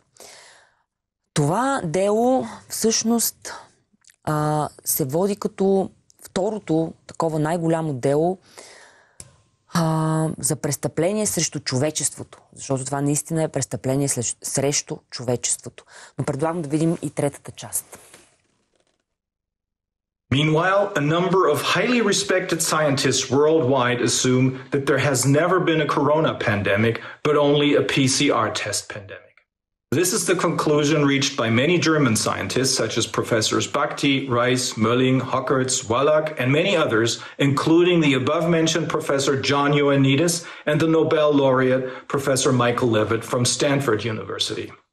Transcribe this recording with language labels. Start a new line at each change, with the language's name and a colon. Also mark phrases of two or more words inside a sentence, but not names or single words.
Bulgarian: Това дело всъщност се води като второто такова най-голямо дело за престъпление срещу човечеството. Защото това наистина е престъпление срещу човечеството. Но предлагам да видим и третата част.
English: Meanwhile, a number of highly respected scientists worldwide assume that there has never been a corona pandemic, but only a PCR test pandemic. This is the conclusion reached by many German scientists, such as Professors Bakti, Reis, Mölling, Hockertz, Wallach, and many others, including the above-mentioned Professor John Ioannidis and the Nobel laureate Professor Michael Levitt from Stanford University.